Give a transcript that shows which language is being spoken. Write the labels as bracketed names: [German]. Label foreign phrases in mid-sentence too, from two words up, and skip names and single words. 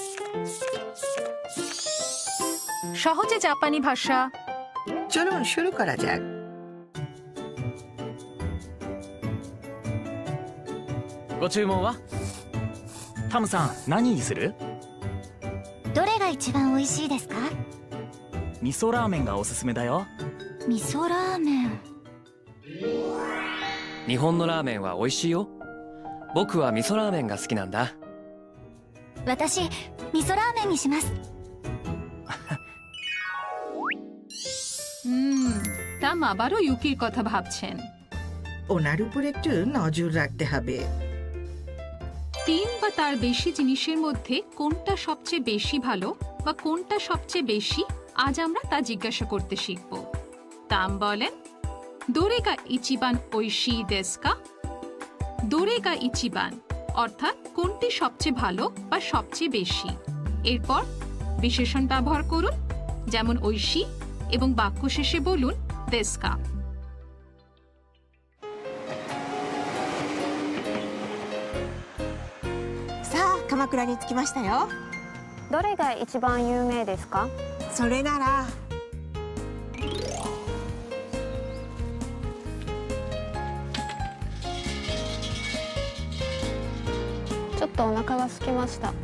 [Bangla] সহজে জাপানি ভাষা। চলুন শুরু করা যাক। [Japanese] ご注文はタムさん何にする？どれが一番美味しいですか？味噌ラーメンがおすすめだよ。味噌ラーメン。日本のラーメンは美味しいよ。僕は味噌ラーメンが好きなんだ。私味噌ラーメンにします。 [Bangla] তাম আবারও ইউকির কথা ভাবছেন। ওনার উপর একটু নজর রাখতে হবে। 3 বা তার বেশি জিনিসের মধ্যে কোনটা সবচেয়ে বেশি ভালো বা কোনটা সবচেয়ে বেশি, আজ আমরা তা জিজ্ঞাসা করতে শিখব। তাম বলেন, [Japanese] どれが一番美味しいですか? どれが一番 [Bangla] অর্থাৎ কোনটি সবচেয়ে ভালো বা সবচেয়ে বেশি। এরপর বিশেষণ ব্যবহার করুন, যেমন ওইশি, এবং বাক্য শেষে বলুন [Japanese] ですか. さあ鎌倉に着きましたよ。どれが一番有名ですか？それならちょっとお腹が空きました。